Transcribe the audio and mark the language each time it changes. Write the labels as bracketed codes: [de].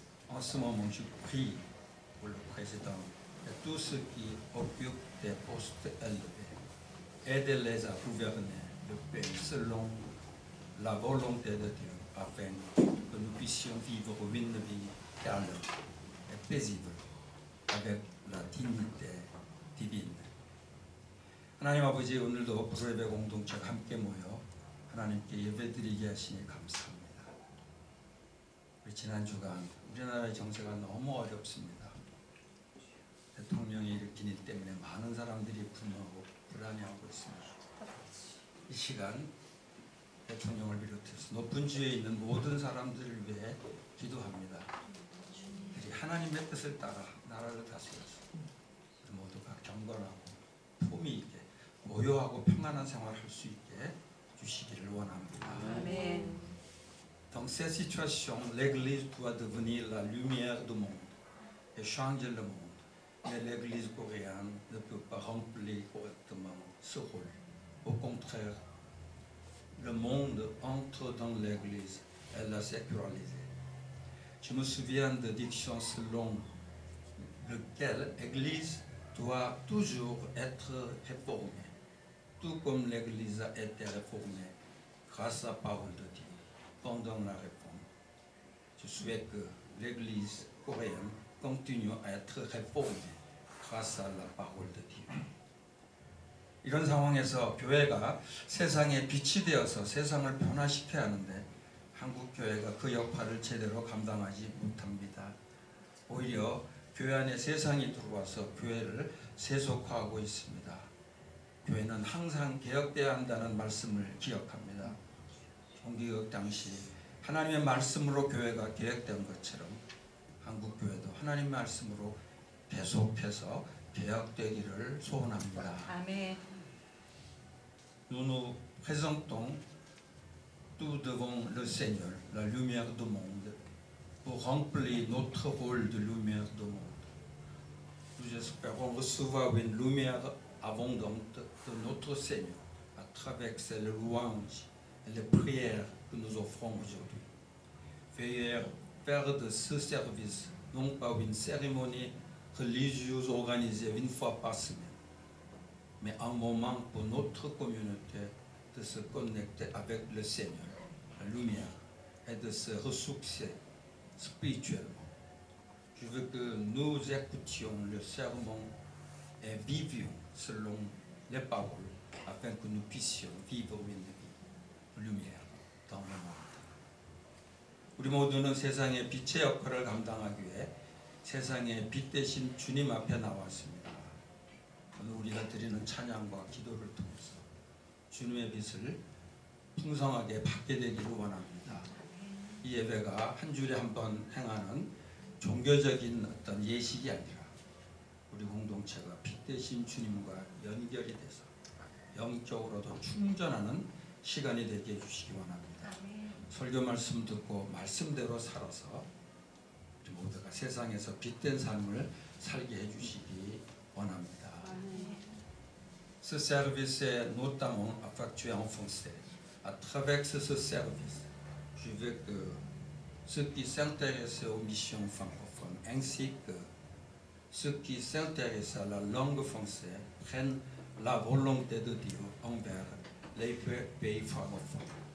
[fr] En ce moment, je prie pour le président et tous ceux qui occupent des postes élevés. Aidez-les à gouverner le pays selon la volonté de Dieu, afin que nous puissions vivre une vie calme et paisible avec la dignité divine. [ko] 하나님 아버지, 오늘도 부설예배 공동체가 함께 모여 하나님께 예배드리게 하시니 감사합니다. 우리 지난 주간 우리나라의 정세가 너무 어렵습니다. 대통령이 일으킨 일 때문에 많은 사람들이 분노하고 불안해하고 있습니다. 이 시간 대통령을 비롯해서 높은 지위에 있는 모든 사람들을 위해 기도합니다. 그들이 하나님의 뜻을 따라 나라를 다스려서 모두가 경건하고 품위 있게 고요하고 평안한 생활을 할 수 있게 주시기를 원합니다. 아멘. [fr] Dans cette situation, l'Église doit devenir la lumière du monde et changer le monde. Mais l'Église coréenne ne peut pas remplir correctement ce rôle. Au contraire, le monde entre dans l'Église et la sécularise. Je me souviens de dictions selon lesquelles l'Église doit toujours être réformée, tout comme l'Église a été réformée grâce à la parole de Dieu pendant la réforme. Je souhaite que l'Église coréenne continue à être réformée grâce à la parole de Dieu. [ko] 이런 상황에서 교회가 세상의 빛이 되어서 세상을 변화시켜야 하는데 한국 교회가 그 역할을 제대로 감당하지 못합니다. 오히려 교회 안에 세상이 들어와서 교회를 세속화하고 있습니다. 교회는 항상 개혁되어야 한다는 말씀을 기억합니다. 종교개혁 당시 하나님의 말씀으로 교회가 개혁된 것처럼 한국 교회도 하나님의 말씀으로 계속해서 개혁되기를 소원합니다. 아멘. [fr] Nous nous présentons tout devant le Seigneur, la lumière du monde, pour remplir notre rôle de lumière du monde. Nous espérons recevoir une lumière abondante de notre Seigneur à travers ses louanges et les prières que nous offrons aujourd'hui. Veuillez faire de ce service non pas une cérémonie religieuse organisée une fois par semaine, mais un moment pour notre communauté de se connecter avec le Seigneur, la lumière, et de se ressourcer spirituellement. Je veux que nous écoutions le sermon et vivions selon les paroles, afin que nous puissions vivre une vie, lumière dans le monde. [ko] 우리 모두는 세상의 빛의 역할을 감당하기 위해 세상의 빛 대신 주님 앞에 나왔습니다. 오늘 우리가 드리는 찬양과 기도를 통해서 주님의 빛을 풍성하게 받게 되기를 원합니다. 이 예배가 한 주일에 한 번 행하는 종교적인 어떤 예식이 아니라 우리 공동체가 빛 대신 주님과 연결이 돼서 영적으로도 충전하는 시간이 되게 해주시기 원합니다. 설교 말씀 듣고 말씀대로 살아서 우리 모두가 세상에서 빛된 삶을 살게 해주시기 원합니다. [fr] Ce service est notamment effectué en français. À travers ce service, je veux que ceux qui s'intéressent aux missions francophones ainsi que ceux qui s'intéressent à la langue française prennent la volonté de Dieu envers les pays francophones.